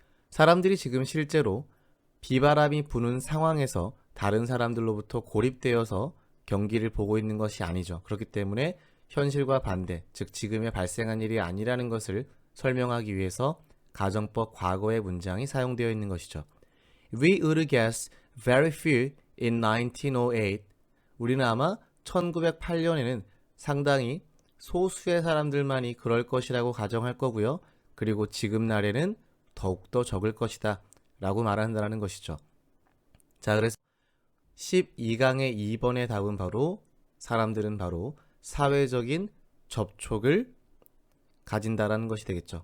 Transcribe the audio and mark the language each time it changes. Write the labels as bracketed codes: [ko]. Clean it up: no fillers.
[ko] 사람들이 지금 실제로 비바람이 부는 상황에서 다른 사람들로부터 고립되어서 경기를 보고 있는 것이 아니죠. 그렇기 때문에 현실과 반대, 즉 지금에 발생한 일이 아니라는 것을 설명하기 위해서 가정법 과거의 문장이 사용되어 있는 것이죠. [en] We would guess very few in 1908. [ko] 우리는 아마 1908년에는 상당히 소수의 사람들만이 그럴 것이라고 가정할 거고요. 그리고 지금 날에는 더욱더 적을 것이다 라고 말한다는 것이죠. 자, 그래서 12강의 2번의 답은 바로 사람들은 바로 사회적인 접촉을 가진다라는 것이 되겠죠.